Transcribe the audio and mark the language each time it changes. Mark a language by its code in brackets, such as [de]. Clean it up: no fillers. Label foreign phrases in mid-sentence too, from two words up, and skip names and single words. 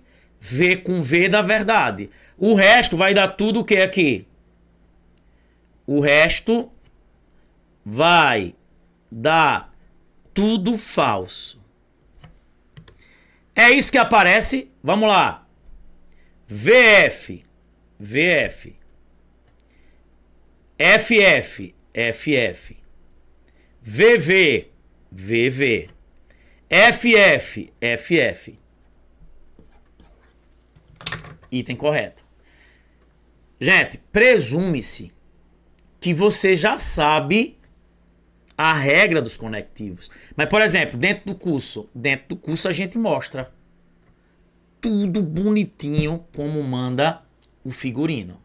[pt] V com V dá verdade. O resto vai dar tudo o que aqui? O resto vai dar tudo falso. É isso que aparece. Vamos lá. VF. VF. FF. FF. VV. VV. FF. FF. Item correto. Gente, presume-se que você já sabe a regra dos conectivos. Mas, por exemplo, dentro do curso a gente mostra tudo bonitinho como manda o figurino.